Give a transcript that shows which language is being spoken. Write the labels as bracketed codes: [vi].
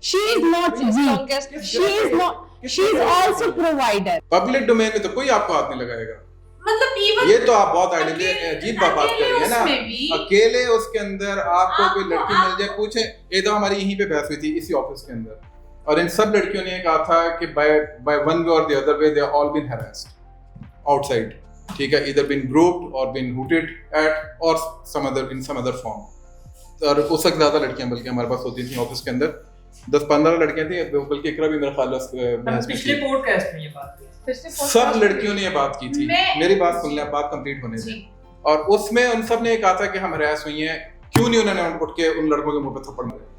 [en] She is not weak. She is also provider. [ur] Public domain میں تو کوئی آپ کو ہاتھ نہیں لگائے گا. مطلب ایون یہ تو آپ بہت عجیب بات کر رہی ہیں نا. اکیلے اس کے اندر آپ کو کوئی لڑکی مل جائے, پوچھیں, یہ تو ہماری یہیں پہ بحث ہوئی تھی اسی آفس کے اندر. اور ان سب لڑکیوں نے یہ کہا تھا کہ [en] by one way or the other way they have all been harassed outside, [ur] ٹھیک ہے, [en] either been groped or been hooted at or some other form. [ur] اور اس وقت زیادہ لڑکیاں بلکہ ہمارے پاس ہوتی تھیں آفس کے اندر, 10-15 لڑکیاں تھیں, بلکہ اقرا بھی میرا خیال ہے پچھلے پوڈ کاسٹ میں یہ بات ہوئی, سب لڑکیوں نے یہ بات کی تھی. میری بات سن لیں, بات کمپلیٹ ہونے دیں. اور اس میں ان سب نے یہ کہا تھا کہ ہم ہراس ہوئی ہیں, کیوں نہیں انہوں نے اٹھ کے ان لڑکوں کے منہ پہ تھپڑ مارے.